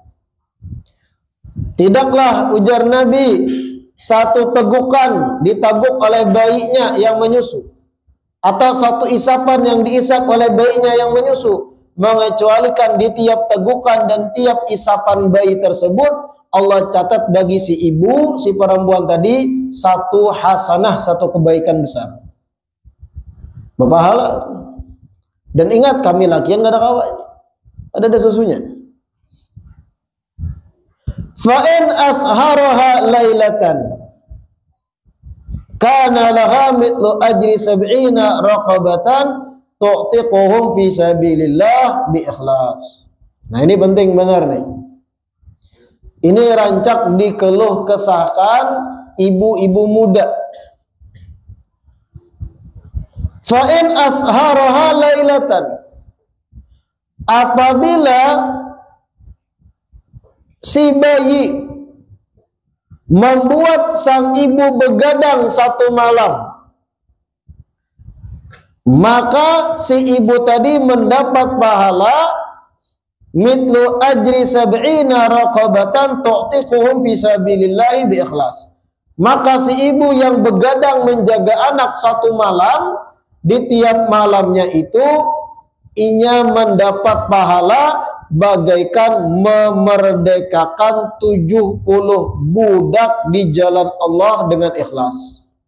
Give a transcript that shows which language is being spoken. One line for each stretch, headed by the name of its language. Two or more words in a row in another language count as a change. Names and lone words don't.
Banjar: Tidaklah ujar Nabi satu tegukan diteguk oleh bayinya yang menyusu, atau satu isapan yang diisap oleh bayinya yang menyusu, mengecualikan di tiap tegukan dan tiap isapan bayi tersebut Allah catat bagi si ibu, si perempuan tadi, satu hasanah, satu kebaikan besar. Berpahala. Dan ingat, kami laki yang gak ada kawanya, ada susunya.
Arabic: فإن أسهرها ليلة كان لها مثل أجر سبعين رقبة تعتقهم في سبيل الله بإخلاص.
Banjar: Nah, ini penting benar nih. Ini rancak dikeluh kesahkan ibu-ibu muda.
Arabic: فإن أسهرها ليلة,
Banjar: apabila si bayi membuat sang ibu begadang satu malam, maka si ibu tadi mendapat pahala
Arabic: مثل أجر سبعين رقبة تعتقهم في سبيل الله بإخلاص.
Banjar: Maka si ibu yang begadang menjaga anak satu malam, di tiap malamnya itu inya mendapat pahala bagaikan memerdekakan 70 budak di jalan Allah dengan ikhlas.